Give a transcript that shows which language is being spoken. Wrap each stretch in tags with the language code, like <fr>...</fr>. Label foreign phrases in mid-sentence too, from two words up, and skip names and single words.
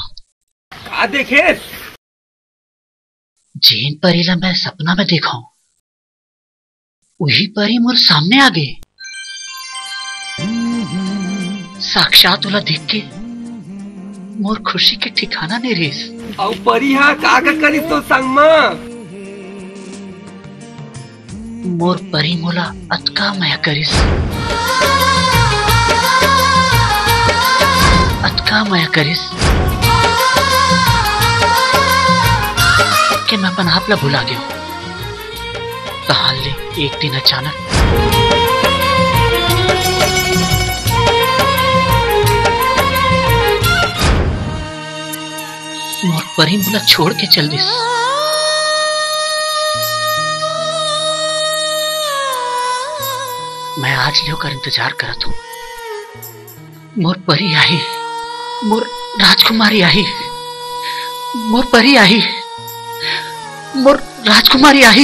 <hne>का देखे? जीन परीला मैं सपना में देखो वही परी मोर सामने आ गई। साक्षात वाला देख के मोर खुशी के ठिकाना नहीं रेस। और परी हा का करी तो संग में मोर परी मोला अतका माया करिस, अतका माया करिस कि मैं अपन आप ला भुला गयो। तहां ले एक दिन अचानक मोर परी मोला छोड़ के चल दिस। मैं आज लियो कर इंतजार करत हूँ। मोर परी आई, मोर राजकुमारी आई, मोर परी आई, मोर राजकुमारी आई।</hne>